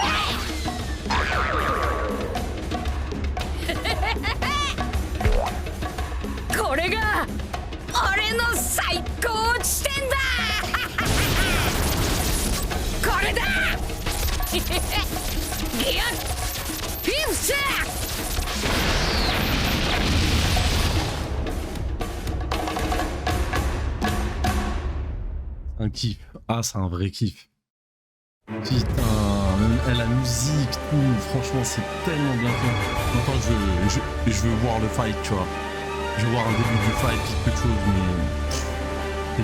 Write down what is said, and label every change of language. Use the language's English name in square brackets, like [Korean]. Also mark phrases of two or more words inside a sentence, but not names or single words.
[Japanese] これが俺の最高地点だ。これだ。ギュッフィフシャー。 [French] Un kiff. Ah, c'est un vrai kiff. Putain, la musique, tout, franchement, c'est tellement bien fait. Maintenant, je veux voir le fight, tu vois. Je veux voir un début du fight, quelque chose, mais...